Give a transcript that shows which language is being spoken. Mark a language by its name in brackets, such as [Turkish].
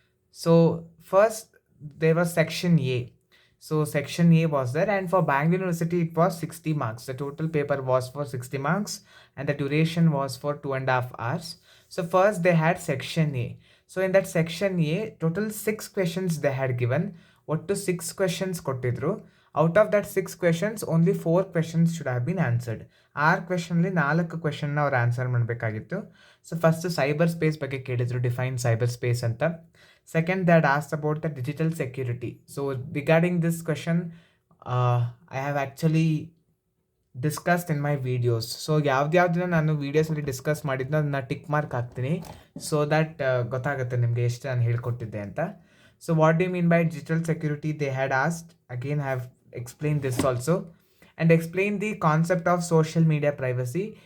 [English] So first there was section A. So section A was there, and for Bangalore University it was 60 marks. The total paper was for 60 marks, and the duration was for 2.5 hours. So first they had section A. So in that section A, total 6 questions they had given. What to [Kannada] 6 questions ಕೊಟ್ಟಿದ್ರು. [English] Out of that 6 questions, only 4 questions should have been answered. [Kannada] 6 questionಲಿ 4 questionನ ಅವ್ರು answer ಮಾಡಬೇಕಾಗಿತ್ತು. So first cyber space ಬಗ್ಗೆ ಕೇಳಿದ್ರು, define cyber space ಅಂತ. [English] Second, they had asked about the digital security. So regarding this question, I have actually discussed in my videos. [Kannada] So ಯಾವ್ದ್ಯಾವ್ದನ್ನ ನಾನು ವೀಡಿಯೋಸಲ್ಲಿ discuss ಮಾಡಿದ್ನೋ ಅದನ್ನ tick mark ಹಾಕ್ತೀನಿ, so that ಗೊತ್ತಾಗುತ್ತೆ ನಿಮಗೆ ಎಷ್ಟು ನಾನು ಹೇಳ್ಕೊಟ್ಟಿದ್ದೆ ಅಂತ. [English] So what do mean by digital security they had asked. Again have explain this also and explain the concept of social media privacy.